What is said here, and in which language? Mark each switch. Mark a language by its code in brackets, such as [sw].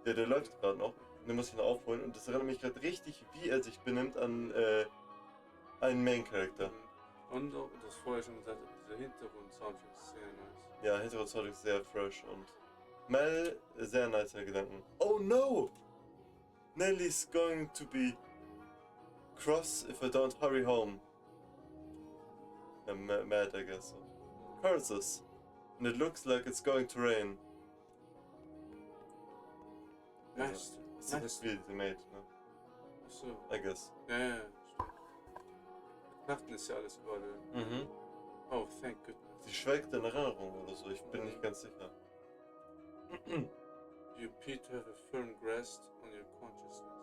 [de] Der läuft gerade noch. Den muss ich noch aufholen. Und das erinnert mich gerade richtig, wie er sich benimmt an einen Main-Character. Und auch, das vorher schon gesagt habe, dieser Hintergrund-Soundtrack ist sehr nice. Ja, Hintergrund-Soundtrack ist sehr fresh und Mel, sehr nice Gedanken. [en] Oh no! Nelly's going to be cross if I don't hurry home. Mad, I guess. Curses. And it looks like it's going to rain. Master. [de] Also, ist wie die Maid, ne? Achso. [en] I guess. [de] Ja, ja, stimmt. Nachten ist ja alles gerade. Mhm. [en] Oh, thank goodness. [de] Sie schwelgt in Erinnerung oder so, ich bin nicht ganz sicher. [en] You appear to have a firm grasp on your consciousness.